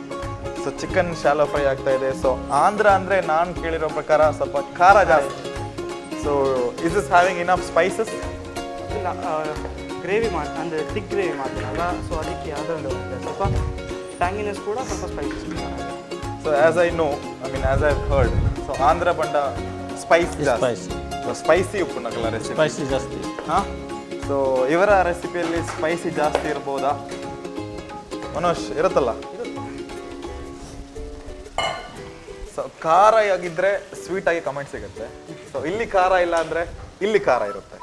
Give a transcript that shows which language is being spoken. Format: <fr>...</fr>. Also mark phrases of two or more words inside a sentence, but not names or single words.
<kn>ಸೊ</kn> <en>chicken shallow fry</en> <kn>ಆಗ್ತಾ ಇದೆ. ಸೊ ಆಂಧ್ರ ಅಂದರೆ ನಾನು ಕೇಳಿರೋ ಪ್ರಕಾರ ಸ್ವಲ್ಪ ಖಾರ ಜಾಸ್ತಿ.</kn> <en>so is is having enough spices?</en> <kn>ಇಲ್ಲ ಗ್ರೇವಿ ಅಂದರೆ</kn> <en>thick gravy</en> <kn>ಮಾಡ್ತೀನಲ್ಲ, ಸೊ ಅದಕ್ಕೆ ಅದರಲ್ಲಿ ಹೋಗುತ್ತೆ ಸ್ವಲ್ಪ ಟ್ಯಾಂಗಿನೆಸ್ ಕೂಡ ಸ್ವಲ್ಪ ಸ್ಪೈಸಸ್.</kn> <en>so as I know, I mean as I heard,</en> <kn>ಸೊ ಆಂಧ್ರ ಬಂಡ ಸ್ಪೈಸ್ ಜಾಸ್ತಿ. Spicy. ಸೊ ಸ್ಪೈಸಿ ಉಪ್ಪು ನಗಲ ರೆಸಿಪಿ. Spicy ಜಾಸ್ತಿ. ಹಾಂ, ಸೊ ಇವರ ರೆಸಿಪಿಯಲ್ಲಿ ಸ್ಪೈಸಿ ಜಾಸ್ತಿ ಇರ್ಬೋದಾ ಮನೋಜ್? ಇರುತ್ತಲ್ಲ. ಸೊ ಖಾರ ಆಗಿದ್ರೆ ಸ್ವೀಟ್ ಆಗಿ ಕಮೆಂಟ್ ಸಿಗುತ್ತೆ. ಸೊ ಇಲ್ಲಿ ಖಾರ ಇಲ್ಲ ಅಂದರೆ ಇಲ್ಲಿ ಖಾರ ಇರುತ್ತೆ.</kn>